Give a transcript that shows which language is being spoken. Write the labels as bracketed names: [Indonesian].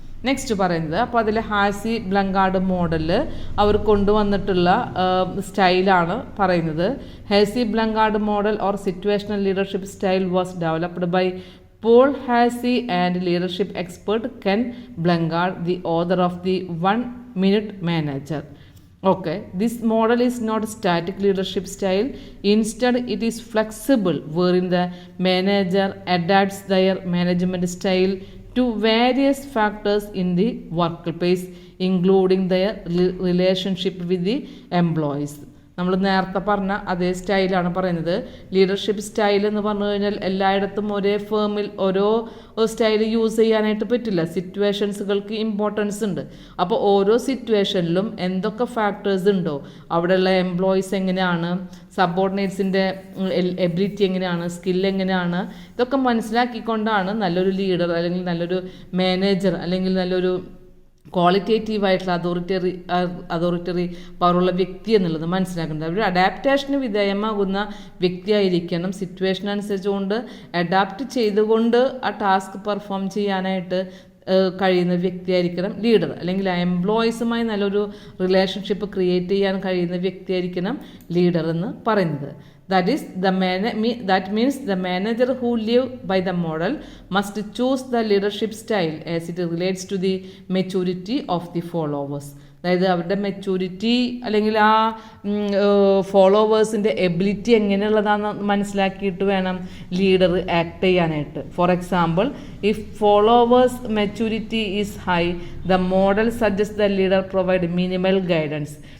[Malayalam] Next പറയുന്നത്, അപ്പോൾ അതിൽ ഹാസി ബ്ലങ്കാർഡ് മോഡലിൽ അവർ കൊണ്ടുവന്നിട്ടുള്ള സ്റ്റൈലാണ് പറയുന്നത്. [English] Hersey Blanchard model or situational leadership style was developed by Paul Hersey and leadership expert Ken Blanchard, the author of the 1 Minute Manager. Okay, this model is not static leadership style. Instead, it is flexible, wherein the manager adapts their management style to various factors in the workplace, including their relationship with the employees. [Malayalam] നമ്മൾ നേരത്തെ പറഞ്ഞ അതേ സ്റ്റൈലാണ് പറയുന്നത്. Leadership style എന്ന് പറഞ്ഞു കഴിഞ്ഞാൽ എല്ലായിടത്തും ഒരേ ഫേമിൽ ഓരോ സ്റ്റൈൽ യൂസ് ചെയ്യാനായിട്ട് പറ്റില്ല. സിറ്റുവേഷൻസുകൾക്ക് ഇമ്പോർട്ടൻസ് ഉണ്ട്. അപ്പോൾ ഓരോ സിറ്റുവേഷനിലും എന്തൊക്കെ ഫാക്ടേഴ്സ് ഉണ്ടോ, അവിടെയുള്ള എംപ്ലോയീസ് എങ്ങനെയാണ്, സബോർഡിനേറ്റ്സിൻ്റെ എബിലിറ്റി എങ്ങനെയാണ്, സ്കിൽ എങ്ങനെയാണ്, ഇതൊക്കെ മനസ്സിലാക്കിക്കൊണ്ടാണ് നല്ലൊരു ലീഡർ അല്ലെങ്കിൽ നല്ലൊരു മാനേജർ അല്ലെങ്കിൽ നല്ലൊരു ക്വാളിറ്റേറ്റീവായിട്ടുള്ള അതോറിറ്ററി പവറുള്ള വ്യക്തി എന്നുള്ളത് മനസ്സിലാക്കേണ്ടത്. ഒരു അഡാപ്റ്റേഷന് വിധേയമാകുന്ന വ്യക്തിയായിരിക്കണം. സിറ്റുവേഷൻ അനുസരിച്ചുകൊണ്ട് അഡാപ്റ്റ് ചെയ്തുകൊണ്ട് ആ ടാസ്ക് പെർഫോം ചെയ്യാനായിട്ട് കഴിയുന്ന വ്യക്തിയായിരിക്കണം ലീഡർ. അല്ലെങ്കിൽ ആ എംപ്ലോയീസുമായി നല്ലൊരു റിലേഷൻഷിപ്പ് ക്രിയേറ്റ് ചെയ്യാൻ കഴിയുന്ന വ്യക്തിയായിരിക്കണം ലീഡർ എന്ന് പറയുന്നത്. [English] That means the manager who live by the model must choose the leadership style as it relates to the maturity of the followers. [Malayalam] അതായത് അവരുടെ മെച്യൂരിറ്റി അല്ലെങ്കിൽ ആ ഫോളോവേഴ്സിൻ്റെ എബിലിറ്റി എങ്ങനെയുള്ളതാണെന്ന് മനസ്സിലാക്കിയിട്ട് വേണം ലീഡർ ആക്ട് ചെയ്യാനായിട്ട്. [English] For example, if followers maturity is high, the model suggest the leader provide minimal guidance.